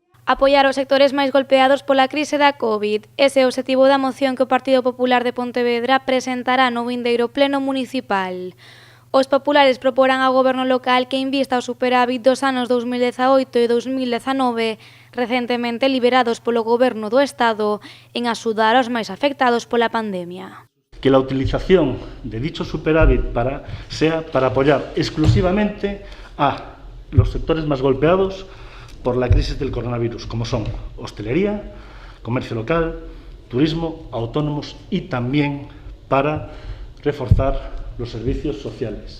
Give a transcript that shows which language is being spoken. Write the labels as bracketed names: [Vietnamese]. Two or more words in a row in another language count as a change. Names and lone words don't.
[Galician] Apoiar os sectores máis golpeados pola crise da COVID. Ese é o obxectivo da moción que o Partido Popular de Pontevedra presentará no vindeiro pleno municipal. Os populares proporán ao goberno local que invista o superávit dos anos 2018 e 2019, recentemente liberados polo goberno do Estado, en axudar aos máis afectados pola pandemia. [Spanish] Que la utilización de dicho superávit sea para apoyar exclusivamente a los sectores más golpeados por la crisis del coronavirus, como son hostelería, comercio local, turismo, autónomos y también para reforzar los servicios sociales.